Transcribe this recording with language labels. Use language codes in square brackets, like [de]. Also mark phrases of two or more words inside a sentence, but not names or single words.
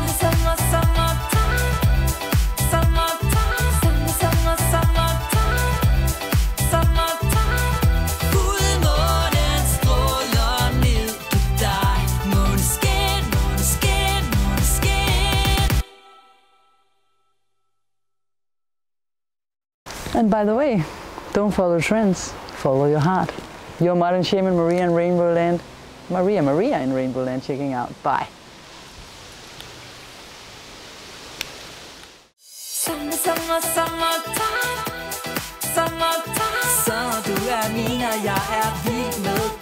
[da] Sommer, sommer, sommertime. Sommertime. Sommer, sommer, sommertime. Sommertime. Fuldmånen stråler ned på dig. Måneskin, måneskin, måneskin. [en] And by the way, don't follow trends, follow your heart. Your modern shaman Maria in RainbowLand. Maria in RainbowLand checking out. Bye. [da] Sommer, sommer, sommertime. Sommertime. Sommer, du er min, og jeg er vild med